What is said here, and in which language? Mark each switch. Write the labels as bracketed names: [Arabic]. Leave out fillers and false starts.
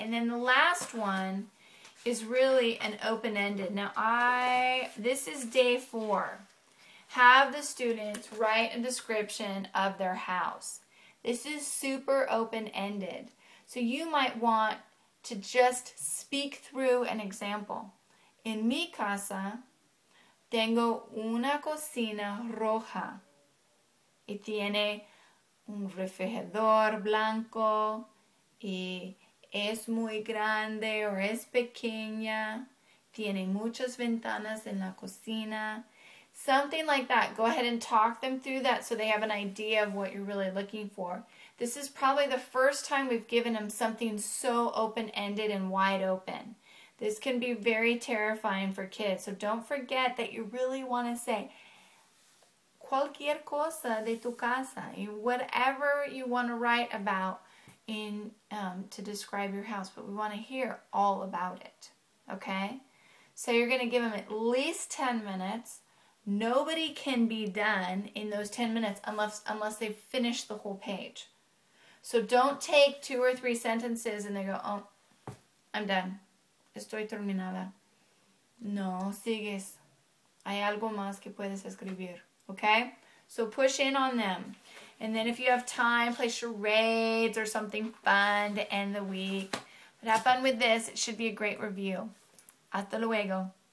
[English] And then the last one is really an open-ended. Now this is day 4. Have the students write a description of their house. This is super open-ended. So you might want to just speak through an example. [Spanish] En mi casa tengo una cocina roja y tiene un refrigerador blanco y es muy grande o es pequeña, tiene muchas ventanas en la cocina. [English] Something like that. Go ahead and talk them through that so they have an idea of what you're really looking for. This is probably the first time we've given them something so open-ended and wide open. This can be very terrifying for kids. So don't forget that you really want to say [Spanish] cualquier cosa de tu casa. [English] Whatever you want to write about to describe your house. But we want to hear all about it. Okay? So you're going to give them at least 10 minutes. Nobody can be done in those 10 minutes unless they've finished the whole page. So don't take 2 or 3 sentences and they go, oh, I'm done. [Spanish] Estoy terminada. No, sigues. Hay algo más que puedes escribir. [English] Okay? So push in on them. And then if you have time, play charades or something fun to end the week. But have fun with this. It should be a great review. [Spanish] Hasta luego.